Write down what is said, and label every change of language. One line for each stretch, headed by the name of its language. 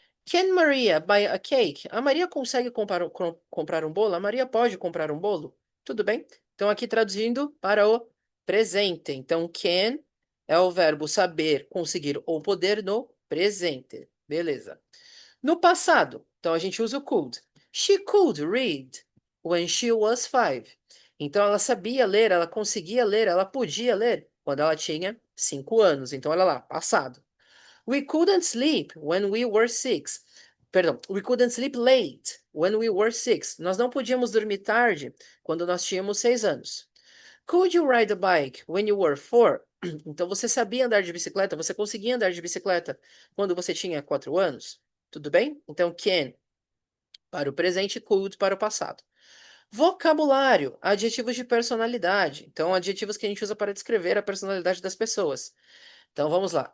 English: Can Maria buy a cake?
Portuguese: A Maria consegue comprar um bolo? A Maria pode comprar um bolo? Tudo bem? Então, aqui traduzindo para o presente. Então, can é o verbo saber, conseguir ou poder no presente. Beleza. No passado, então a gente usa o could.
English: She could read when she was 5.
Portuguese: Então, ela sabia ler, ela conseguia ler, ela podia ler quando ela tinha 5 anos. Então, olha lá, passado.
English: We couldn't sleep when we were 6.
Portuguese: Perdão,
English: we couldn't sleep late when we were 6.
Portuguese: Nós não podíamos dormir tarde quando nós tínhamos 6 anos.
English: Could you ride a bike when you were 4?
Portuguese: Então você sabia andar de bicicleta? Você conseguia andar de bicicleta quando você tinha 4 anos? Tudo bem? Então can para o presente, could para o passado. Vocabulário, adjetivos de personalidade. Então, adjetivos que a gente usa para descrever a personalidade das pessoas. Então vamos lá.